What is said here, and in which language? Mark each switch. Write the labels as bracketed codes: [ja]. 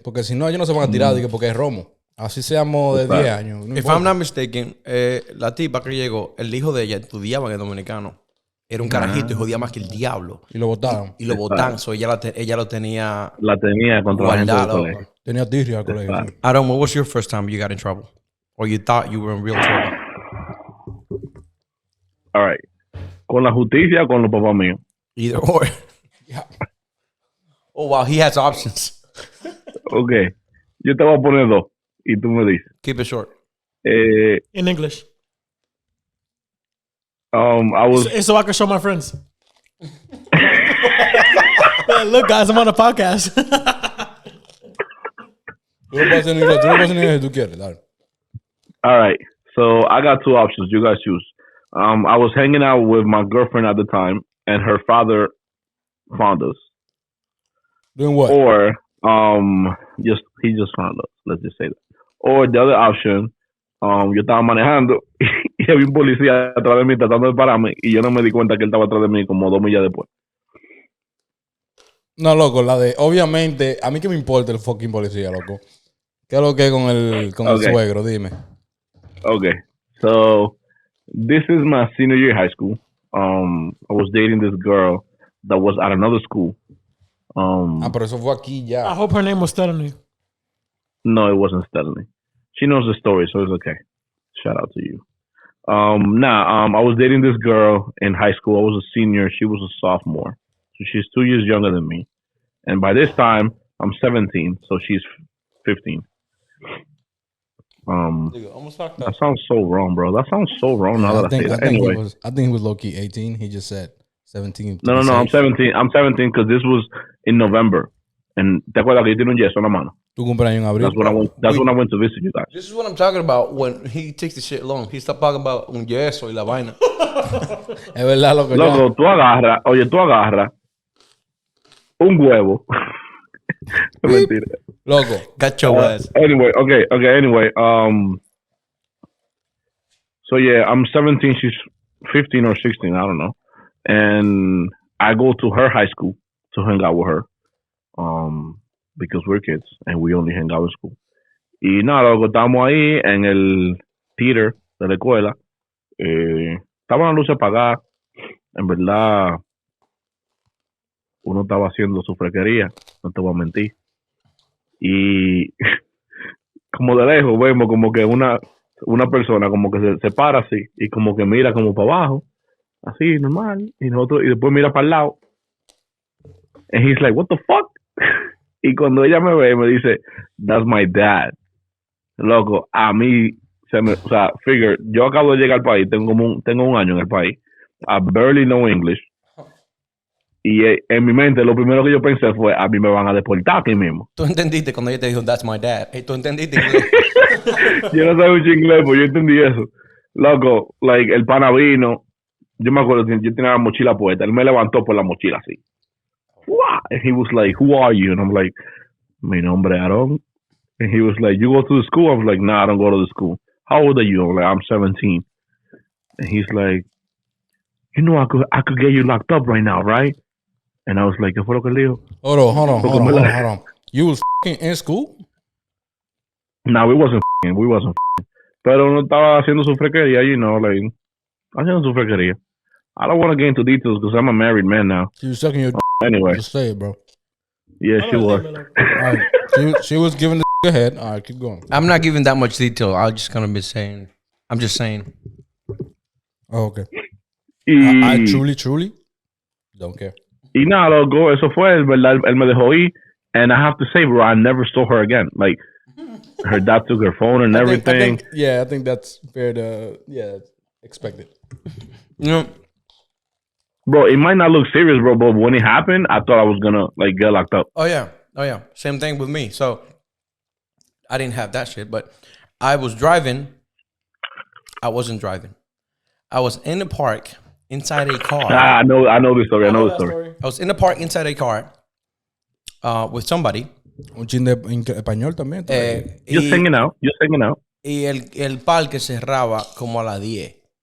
[es] Porque si no, ellos no se van a tirar porque es romo. Así seamos de 10 años. No [en] if I'm not mistaken, [es] la tipa que llegó, el hijo de ella estudiaba en el dominicano. Era un carajito y jodía más que el diablo. Y lo botaron. Y lo botaron. So ella lo tenía... La tenía contra la gente del colegio. Tenía tirria al colegio. Sí. [en] Aaron, what was your first time you got in trouble? Or you thought you were in real trouble? All right. [es] ¿Con la justicia o con los papás míos? [en] Either or. Yeah. Oh, wow. He has options. [es] Ok. Yo te voy a poner dos. Y tú me dices. [en] Keep it short. In English. I was... So I can show my friends. Look, guys, I'm on a podcast. [es] Tú lo pasas en inglés si tú quieres, dale. [en] All right. So I got two options. You guys choose. I was hanging out with my girlfriend at the time, and her father found us. Doing what? Or he just found us. Let's just say that. Or the other option, [es] yo estaba manejando y había un policía atrás de mí tratando de pararme y yo no me di cuenta que él estaba atrás de mí como 2 millas después. No, loco, la de... Obviamente, a mí que me importa el fucking policía, loco. ¿Qué es lo que es con el suegro? Dime. [en] Okay, so this is my senior year of high school. I was dating this girl that was at another school. [es] Pero eso fue aquí ya. [en] I hope her name was Stephanie. No, it wasn't Stephanie. She knows the story, so it's okay. Shout out to you. I was dating this girl in high school. I was a senior. She was a sophomore. So she's 2 years younger than me. And by this time, I'm 17, so she's 15. That sounds so wrong, bro. That sounds so wrong now that I say that. Anyway. I think he was low-key 18. He just said 17. No, I'm 17. I'm 17 because this was in November. [es] And ¿te acuerdas que yo tenía un yeso en la mano? Tu cumpleaños en abril. [en] That's when I went to visit you guys. This is what I'm talking about when he takes the shit long. He stopped talking about [es] un yeso y la vaina. Es verdad lo que Loco, tú agarras un huevo. Mentira. Loco. [en] Got your ass. Anyway. So yeah, I'm 17. She's 15 or 16. I don't know. And I go to her high school to hang out with her. Because we're kids and we only hang out in school. [es] Y nada, loco, estamos ahí en el theater de la escuela. Estaban las luces apagadas. En verdad, uno estaba haciendo su frequería, no te voy a mentir. Y como de lejos vemos como que una persona como que se para así y como que mira como para abajo, así normal, y después mira para el lado. [en] And he's like, what the fuck? [es] Y cuando ella me ve, me dice, [en] that's my dad. [es] Loco, a mí, figure, yo acabo de llegar al país, tengo un año en el país. [en] I barely know English. [es] Y en mi mente, lo primero que yo pensé fue, a mí me van a deportar aquí mismo. ¿Tú entendiste cuando ella te dijo, [en] that's my dad? [es] ¿Tú entendiste? Yo no sabía mucho inglés, pues yo entendí eso. Loco, like, el pana vino, yo me acuerdo, yo tenía la mochila puesta, él me levantó por la mochila así. [en] Wow. And he was like, who are you? And I'm like, [es] mi nombre Aaron. [en] And he was like, you go to the school? I was like, nah, I don't go to the school. How old are you? I'm like, I'm 17. And he's like, you know, I could get you locked up right now, right? And I was like, [es] ¿qué fue lo que le dijo? [en] Hold on. You was in school? No, we wasn't. [es] Pero no estaba haciendo su frequería, [en] you know, like, [es] haciendo su frequería. [en] I don't want to get into details because I'm a married man now. She was sucking your anyway. Just say it, bro. Yeah, she was. All right. She was giving the head. All right, keep going. I'm not giving that much detail. I'm just going to be saying. I'm just saying. Oh, okay. I truly don't care. [es] Y nada, loco, eso fue, ¿verdad? Él me dejó ir. [en] And I have to say, bro, I never saw her again. Like, her dad took her phone and everything. I think that's fair to, expected. You know, bro, it might not look serious, bro, but when it happened, I thought I was gonna like get locked up. Oh yeah. Same thing with me. So I didn't have that shit, but I was driving. I wasn't driving. I was in the park inside a car. I know this story. I know the story. I was in the park inside a car with somebody. [es] Un chin de español también. [en] Just hanging out. [es] Y el parque cerraba como a las 10.